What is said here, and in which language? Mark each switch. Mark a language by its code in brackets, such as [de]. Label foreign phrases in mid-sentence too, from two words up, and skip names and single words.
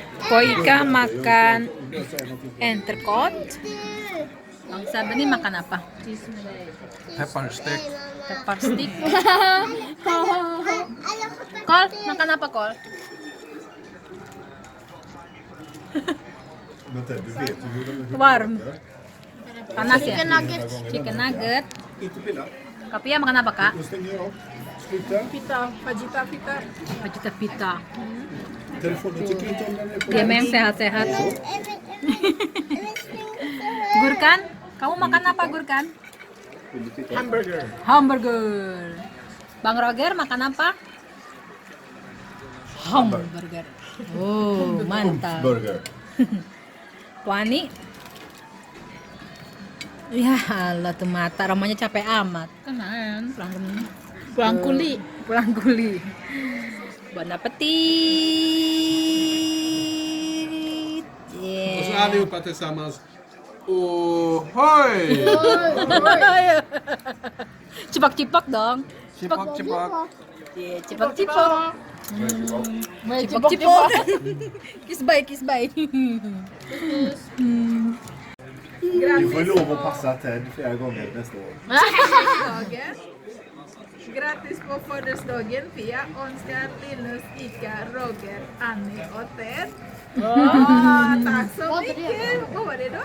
[id] Poika makan entrecote. Bang Sabeni makan apa? [sv] Pepparsteak. [en] Pepper stick. [id] Kol, makan apa Kol? [sv] Vänta, du vet ju hur de... [id] Warm. Panas ya? [en] Chicken nuggets. Chicken nugget. [sv] Inte pilla. [id] Kapia makan apa Kak? [sv] Då stänger jag av. Sluta. Pita, fajita pita. Pajita pita. Telefonen tycker inte om den är på. [id] Dia memang sehat-sehat. Gurkan, kamu makan apa Gurkan? Hamburger. Hamburger. Bang Roger makan apa? Hamburger. Oh, mantap. Burger. Wani. Ya Allah tuh mata ramanya capek amat. Kan pulang kuli. Pulang kuli. [fr] Bon appetit. [sv] Och så Yeah. allihopa tillsammans. Ohoj! [id] Cipak-cipak dong. Chipak, chipak. Yeah, cipak-cipak. Cipak-cipak. [en] Kiss bye, kiss bye. [sv] Du får lov att passa Ted flera gånger nästa år. Dagen. Grattis på födelsedagen Pia, Oskar, Linus, Ika, Roger, Annie och Ted. Tack så mycket. Vad var det då?